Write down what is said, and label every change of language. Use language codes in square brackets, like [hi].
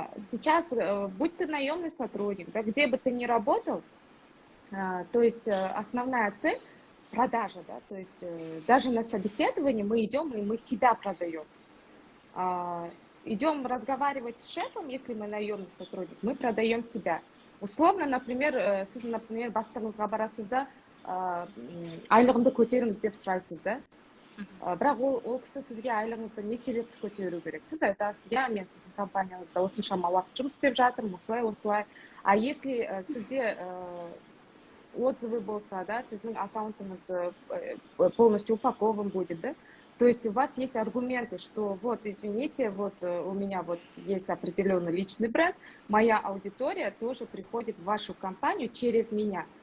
[ru] Сейчас, будь ты наемный сотрудник, да, где бы ты ни работал, то есть основная цель – продажа, да, то есть даже на собеседовании мы идем и мы себя продаем. Идем разговаривать с шефом, если мы наемный сотрудник, мы продаем себя. Условно, например, [kk] сіз, [ru] например, [kk] бастығыңызға барасыз да, айлығымды көтеріңіз деп сұрайсыз да. Бірақ ол кісі сізге айлығыңызды не себепті көтеру керек? Сіз айтасыз, я, мен сіздің компанияңызда осыншама уақыт жұмыс істеп жатырмын, осылай. [ru] А если [kk] сізде [ru] отзывы болса, да, [kk] сіздің аккаунтыңыз [ru] полностью упакован будет, да, то есть у вас есть аргументы, что вот, извините, вот у меня вот есть определенный личный бренд, моя аудитория тоже приходит в вашу компанию через меня.